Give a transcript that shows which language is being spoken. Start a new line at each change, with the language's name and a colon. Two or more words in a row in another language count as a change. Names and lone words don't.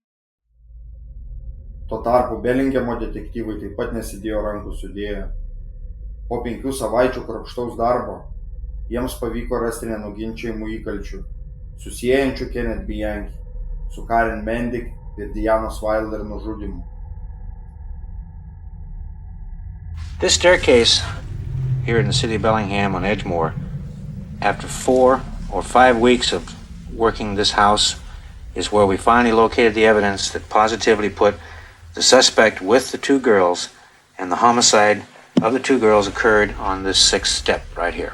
Lithuanian: Tuo tarpu Belingemo detektyvai taip pat nesidėjo rankų sudėję. Po 5 savaičių kruopštaus darbo jiems pavyko rasti nenuginčiamų įkalčių, susiejančių Kenneth Bianchi su Karen Mandic ir Dianos Wilder nužudymu.
English: This staircase here in the city of Bellingham on Edgemoor, after 4 or 5 weeks of working this house, is where we finally located the evidence that positively put the suspect with the 2 girls, and the homicide of the 2 girls occurred on this 6th step right here.